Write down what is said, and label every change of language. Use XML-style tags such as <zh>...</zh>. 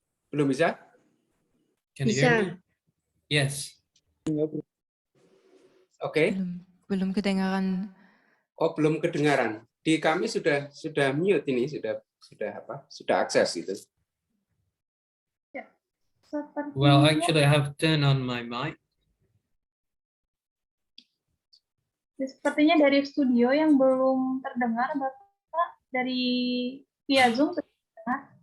<id>Belum bisa?</id> <en>Can you hear me?</en> <id>Bisa.</id> <en>Yes.</en> <id>Oke. Belum kedengaran. Oh, belum kedengaran. Di kami sudah mute ini, sudah akses itu.</id> <en>Well, actually, I have turned on my mic.</en> <id>Sepertinya dari studio yang belum terdengar, Bapak, dari via Zoom sudah terdengar.</id>